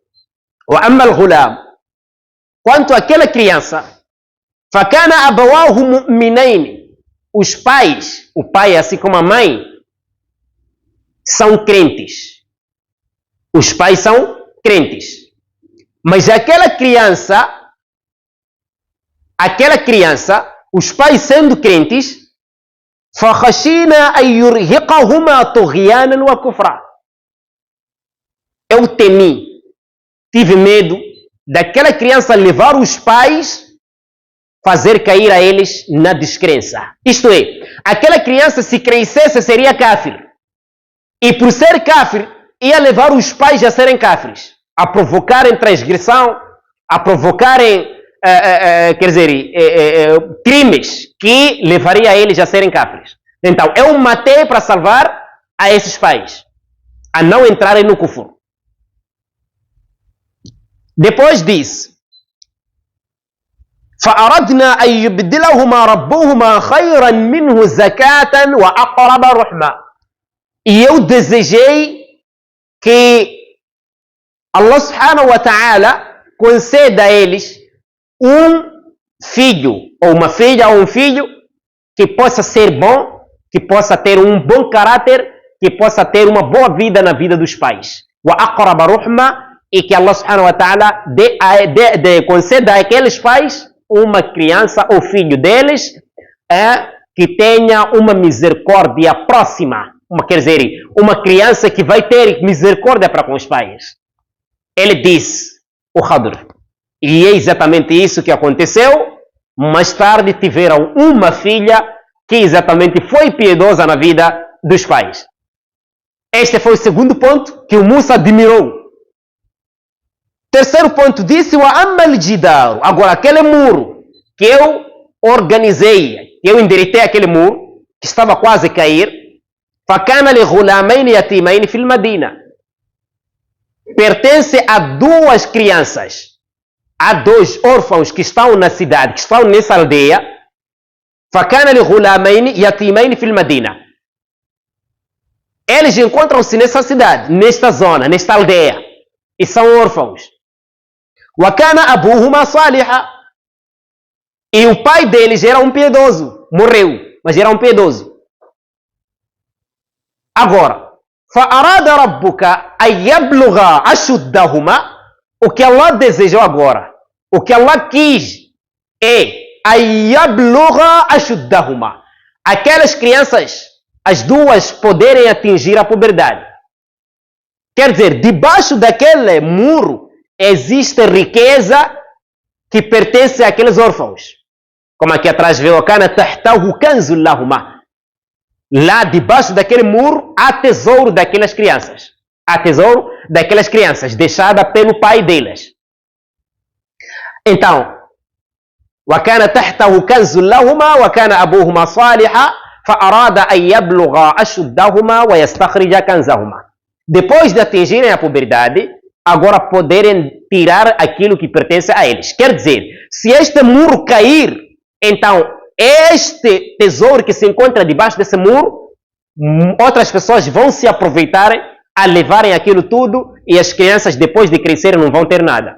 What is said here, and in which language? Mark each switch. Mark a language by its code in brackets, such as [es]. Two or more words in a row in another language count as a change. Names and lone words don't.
[pt] Quanto àquela criança, [ar] فكان أبواه مؤمنين, [pt] os pais, o pai assim como a mãe, são crentes. Os pais são crentes. Mas aquela criança, os pais sendo crentes, [ar] فَخَشِينَا أَن يُرْهِقَهُمَا طُغْيَانًا وَكُفْرًا. [pt] Eu tive medo daquela criança levar os pais, fazer cair a eles na descrença. Isto é, aquela criança, se crescesse, seria kafir. E por ser kafir, ia levar os pais a serem kafirs, a provocarem transgressão, a provocarem, crimes que levaria a eles a serem kafirs. Então, eu matei para salvar a esses pais. a não entrarem no kufur. Depois diz: [ar] فأردنا أن يبدلهما ربهما خيرا منه زكاة وأقرب رحمة. [pt] E eu desejei que Allah [ar] سبحانه وتعالى [pt] conceda a eles um filho, ou uma filha, ou um filho que possa ser bom, que possa ter um bom caráter, que possa ter uma boa vida na vida dos pais. [ar] وأقرب رحمة. [pt] E que Allah [ar] سبحانه وتعالى [pt] conceda àqueles pais uma criança ou filho deles que tenha uma misericórdia próxima. Quer dizer, uma criança que vai ter misericórdia para com os pais. Ele diz, o Khadr, e é exatamente isso que aconteceu. Mais tarde tiveram uma filha que exatamente foi piedosa na vida dos pais. Este foi o segundo ponto que o Musa admirou. Terceiro ponto, disse o [ar] أما الجدار. [pt] Agora, aquele muro que eu organizei, que eu endireitei aquele muro, que estava quase a cair, [ar] فَكَانَ لِغُلَامَيْنِ يَتِيمَيْنِ فِي الْمَدِينَةِ. [pt] Pertence a duas crianças, a dois órfãos que estão na cidade, que estão nessa aldeia. [ar] فَكَانَ لِغُلَامَيْنِ يَتِيمَيْنِ فِي الْمَدِينَةِ. [pt] Eles encontram-se nessa cidade, nesta zona, nesta aldeia, e são órfãos. [ar] وَكَانَ أَبُوهُمَا صَالِحًا. [pt] E o pai deles era um piedoso. Morreu, mas era um piedoso. Agora, [ar] فَأَرَادَ رَبُّكَ أَنْ يَبْلُغَا أَشُدَّهُمَا. [pt] O que Allah desejou agora, o que Allah quis é [ar] أَنْ يَبْلُغَا أَشُدَّهُمَا. [pt] Aquelas crianças, as duas poderem atingir a puberdade. Quer dizer, debaixo daquele muro existe riqueza que pertence àqueles órfãos. Como aqui atrás vê o [ar] كان تحته كنز لهما. [pt] Lá debaixo daquele muro há tesouro daquelas crianças. Há tesouro daquelas crianças deixada pelo pai deles. Então, [ar] وكان تحته كنز لهما وكان أبوهما صالحا فأراد أن يبلغا أشدهما ويستخرجا كنزهما. [pt] Depois de atingirem a puberdade, agora poderem tirar aquilo que pertence a eles. Quer dizer, se este muro cair, então este tesouro que se encontra debaixo desse muro, outras pessoas vão se aproveitarem a levarem aquilo tudo e as crianças depois de crescerem não vão ter nada.